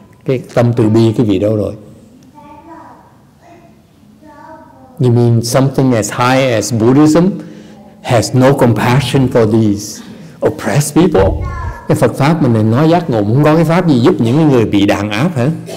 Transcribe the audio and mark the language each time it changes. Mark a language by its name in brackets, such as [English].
[Vietnamese] Cái tâm từ bi cái vị đâu rồi? [English] You mean something as high as Buddhism has no compassion for these oppressed people? [Vietnamese] Cái Phật pháp mình nói giác ngộ không có cái pháp gì giúp những người bị đàn áp hả?